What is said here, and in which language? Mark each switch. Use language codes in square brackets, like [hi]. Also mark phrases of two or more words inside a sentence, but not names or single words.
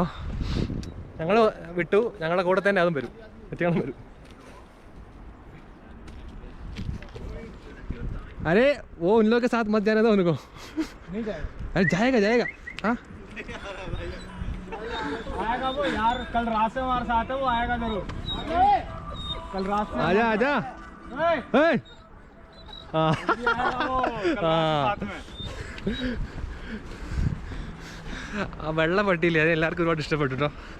[ml] ഞങ്ങൾ വിട്ടു, ഞങ്ങളുടെ കൂടെ തന്നെ അതും വരും, മറ്റേയാളും വരും. [hi] अरे वो उन लोगों के साथ मत जाने दो उनको. नहीं जाएगा. अरे जाएगा जाएगा. हाँ आएगा वो यार, कल रात से हमारे साथ है वो, आएगा जरूर. कल रात से आजा आजा. आएगा हाँ वो, कल रात में. [ml] ആ വെള്ളം പട്ടിയില്ലേ, അത് എല്ലാവർക്കും ഒരുപാട് ഇഷ്ടപ്പെട്ടു കേട്ടോ.